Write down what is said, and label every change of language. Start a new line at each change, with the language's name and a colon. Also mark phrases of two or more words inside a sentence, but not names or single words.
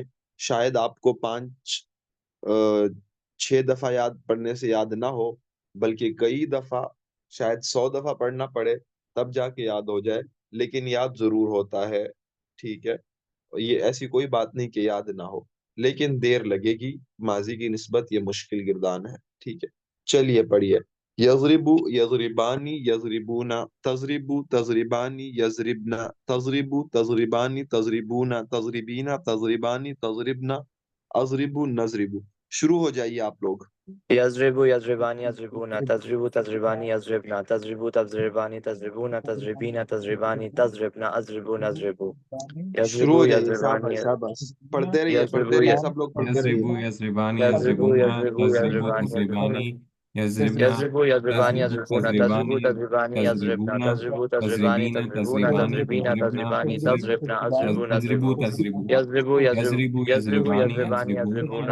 Urdu: شاید آپ کو 6 دفعہ یاد پڑھنے سے یاد نہ ہو، بلکہ کئی دفعہ، شاید 100 دفعہ پڑھنا پڑے تب جا کے یاد ہو جائے، لیکن یاد ضرور ہوتا ہے. ٹھیک ہے، یہ ایسی کوئی بات نہیں کہ یاد نہ ہو، لیکن دیر لگے گی. ماضی کی نسبت یہ مشکل گردان ہے. ٹھیک ہے، چلیے پڑھیے.
Arabic: یضربو یضربانی یضربونا، تضربو تضربانی یضربنا، تضربو تضربانی تضربونا، تضربینا تضربانی تضربنا، اضربو نضربو.
Urdu: شروع ہو جائیے آپ لوگ.
Arabic: یضربو یضربانی یضربونا، تضربو تضربانی یضربنا، تضربو تضربانی تضربونا، تضربینا تضربانی تضربنا، اضربو نضربو.
Urdu: شروع
Arabic: یضربو
Urdu: ہو جائیے.
Arabic: یضربانی
Urdu: شاباش شاباش، پڑھتے رہیے پڑھتے
Arabic: یضربو
Urdu: رہیے، سب لوگ پڑھتے رہیے.
Arabic: یضربو یضربانی یضربو یضربونا، یضربو تضربو یضربانی یضربونا، تضربانی یضربنا، یضربو یضربانی تضربو یضربونا، تضربو تضربانی تضربانی یضربنا، تضربونا، تضربو تضربانی تضربین تضربونا، تضربانی تضربینا تضربنا، تضربانی تضربنا، اضربو تضربو نضربو. تضربو یضربو یضرب یضربو یضربو یضربانی یضربانی یضربو، یضربونا،